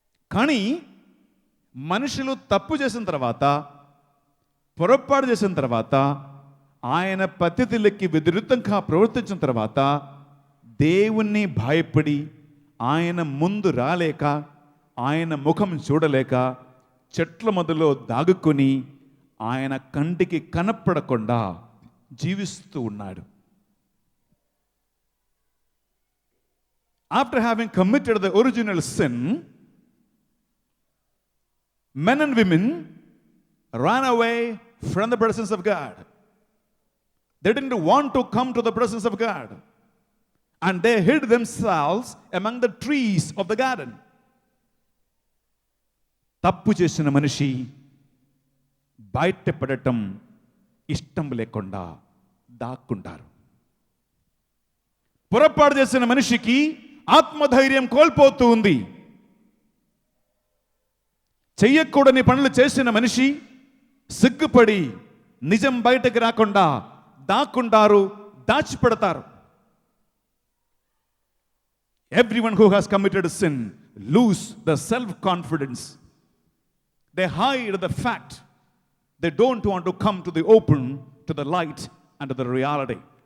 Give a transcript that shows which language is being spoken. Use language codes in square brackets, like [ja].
[te] కానీ మనుషులు తప్పు చేసిన తర్వాత, పొరపాటు చేసిన తర్వాత, ఆయన పద్ధతులకి విరుద్ధంగా ప్రవర్తించిన తర్వాత, దేవుణ్ణి భయపడి ఆయన ముందు రాలేక, ఆయన ముఖం చూడలేక చెట్ల మొదలో దాగుకొని ఆయన కంటికి కనపడకుండా జీవిస్తూ ఉన్నాడు. [en] After having committed the original sin, men and women ran away from the presence of God. They didn't want to come to the presence of God, and they hid themselves among the trees of the garden. [te] తప్పు చేసిన మనిషి బయటపడటం ఇష్టం లేకుండా దాక్కుంటారు. పొరపాటు చేసిన మనిషికి ఆత్మధైర్యం కోల్పోతూ ఉంది. చెయ్యకూడని పనులు చేసిన మనిషి సిగ్గుపడి నిజం బయటకు రాకుండా దాక్కుంటారు, దాచిపెడతారు. [en] Everyone who has committed sin lose the self-confidence. They hide the fact. They don't want to come to the open, to the light and to the reality.